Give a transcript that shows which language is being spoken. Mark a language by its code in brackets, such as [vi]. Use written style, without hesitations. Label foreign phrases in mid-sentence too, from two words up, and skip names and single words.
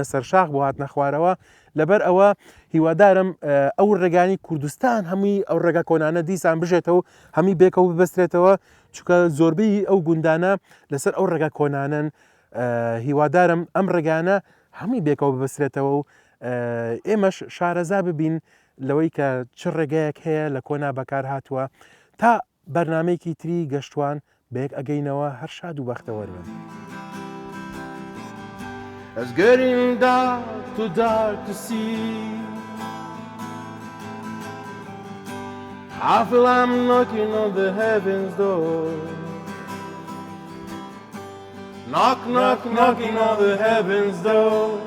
[ckb] سەر شاخ بۆ هاتنە خوارەوە لەبەر ئەوە هیوادارم ئەو ڕێگانی کوردستان هەمووی ئەو ڕێگا کۆنانە دیسان بژێتەوە هەمی بێکەوە ببەسترێتەوە چونکە زۆربەی ئەو گوندانە لەسەر ئەو ڕێگا کۆنانن هیوادارم ئەم ڕێگانە هەمووی بێکەوە ببەسترێتەوە و ئێمەش شارەزا ببین لەوەی کە چ ڕێگایەک هەیە لە کۆنا بەکار هاتووە تا بەرنمەیەکی تری گەشتوان بەیەک ئەگەینەوە هەر شاد و بەختەوەرن. [en] It's getting dark to see. I feel I'm knocking on the heaven's door. Knock, knock, knocking on the heaven's door.